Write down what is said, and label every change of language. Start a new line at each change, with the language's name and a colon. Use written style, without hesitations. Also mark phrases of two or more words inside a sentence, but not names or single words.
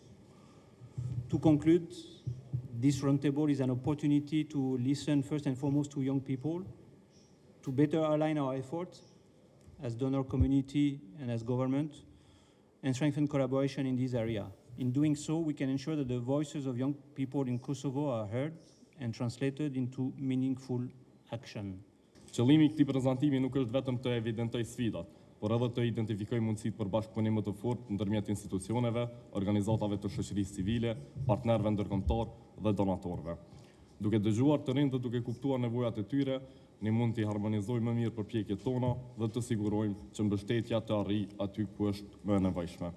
English: To conclude, this roundtable is an opportunity to listen first and foremost to young people, to better align our efforts as donor community and as government, and strengthen collaboration in this area. In doing so, we can ensure that the voices of young people in Kosovo are heard and translated into meaningful action.
Albanian: Qëllimi i këtij prezantimi nuk është vetëm të evidentoj sfidat, por edhe të identifikoj mundësitë për bashkëpunim më të fortë ndërmjet institucioneve, organizatave të shoqërisë civile, partnerëve ndërkombëtar dhe donatorëve. Duke dëgjuar të rinj dhe duke kuptuar nevojat e tyre, ne mund të harmonizojmë më mirë përpjekjet tona dhe të sigurojmë që mbështetja të arrijë aty ku është më e nevojshme.